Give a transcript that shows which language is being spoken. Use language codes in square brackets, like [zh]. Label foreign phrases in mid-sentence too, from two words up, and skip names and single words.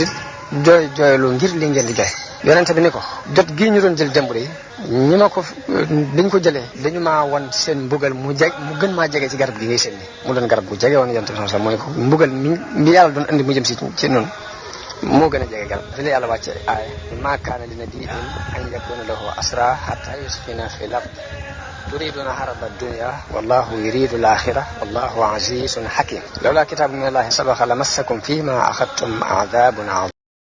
[wo] it jooylu ngir li ngeen di jooy yonente bi ni ko jot gii ñu doon jël jëmbur yi ñi ma ko biñ ko jëlee dañu maa won seen mbugal mu gën maa jege ci garab gi ngay seen ni mu doon garab gu jege woon yonente bi sax mooy ko mbugal mi yàlla doon andi mu jëm ci noonu moo gën a jege garab fi la yàlla wàcce aaya [ar] ما كان لنبي أن يكون له أسرى حتى يثخن في الأرض تريدون عرض الدنيا والله يريد الآخرة والله عزيز حكيم لولا كتاب من الله سبق لمسكم فيما أخذتم عذاب